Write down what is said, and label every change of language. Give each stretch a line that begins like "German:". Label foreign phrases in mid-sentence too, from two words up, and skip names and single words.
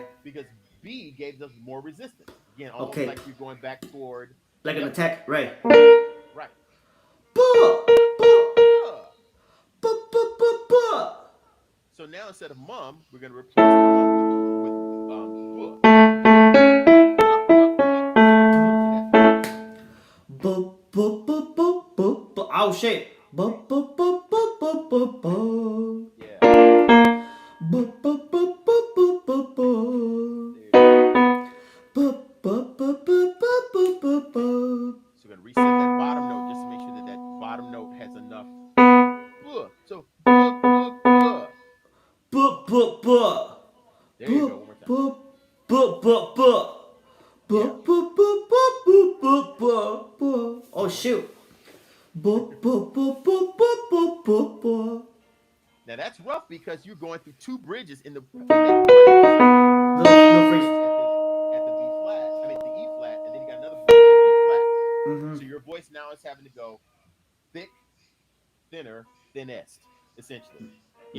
English: Because B gave us more resistance. Again, almost Okay. like you're going back toward Like the an upper. attack, right? Right. Buh, buh, Buh. buh, buh, buh, buh. So now instead of mum, we're gonna replace the mum with buh. Buh, buh, buh, buh, buh, buh. Oh shit. Buh, buh, buh, buh, buh, buh, buh. Yeah. Buh, buh, buh, buh, buh, buh, buh. There you go. Buh, buh, buh, buh, buh, buh, buh, buh. So we're gonna reset that bottom note just to make sure that that bottom note has enough buh. So buh, buh, buh. Buh, buh, buh. There you go. One more time. Buh, buh, buh, buh. Buh, Yeah. buh, buh, buh, buh, buh, buh, buh. Oh shoot. Buh, buh, buh, buh, buh, buh, buh, buh. Now that's rough because you're going through two bridges in the The at phrase. the B flat. I mean the E flat, and then you got another bridge at B flat. Mm-hmm. So your voice now is having to go thick, thinner, thinnest, essentially, in